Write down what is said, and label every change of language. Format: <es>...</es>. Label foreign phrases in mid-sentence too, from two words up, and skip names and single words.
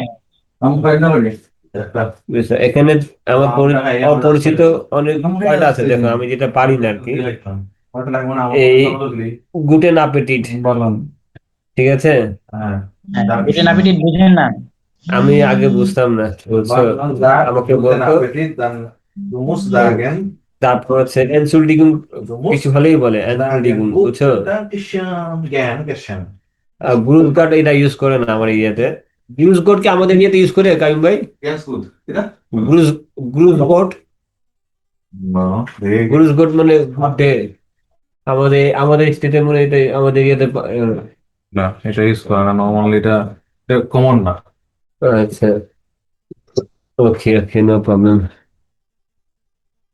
<bn>আমি পাই না বলি একটা বুঝছো? এখানে আমার অপরিচিত অনেক ওয়ার্ড আছে, দেখো আমি যেটা পারি না আর কি। ওটা লাগবে না আমার এই কথা বললি</bn> <de>guten Appetit,</de> <bn>বললাম ঠিক আছে। হ্যাঁ হ্যাঁ, গুটেন</bn> <de>Dankeschön.</de> <bn>অ্যাপিটিট বুঝেন না? আমি আগে বুঝতাম না, বুঝছো?</bn> <de>Man sagt,</de> <bn>আমাকে</bn> <de>guten</de> <bn>বলতো।</bn> <de>Appetit, dann du musst sagen,</de> <bn>তারপর হচ্ছে এনসুলডিগুন,</bn> <de>du</de> <bn>কিছু</bn> <de>musst</de> <bn>হলেই বলে</bn> <de>sagen,</de> <bn>এনসুলডিগুন,</bn> <de>gut,</de> <bn>বুঝছো?</bn> <de>Dankeschön, gern geschehen.</de> <bn>গ্রুপ কার্ড এটা ইউজ করে না আমার ইয়েতে।</bn> <de>Grüß Gott</de> <bn>কি আমাদের ইয়েতে ইউজ করে কাইম ভাই?</bn> <de>Ganz gut. Ja?</de> <bn>গ্রুজ,</bn> <de>Grüß Gott. No, nee. Grüß Gott</de> <bn>মানে</bn> <en>good day.</en> <bn>আমাদের আমাদের স্টেটে মনে হয় এটা আমাদের ইয়েতে না এটা ইউজ করে না নর্মালি এটা কমন না আচ্ছা, ওকে ওকে,</bn> <en>no problem.</en>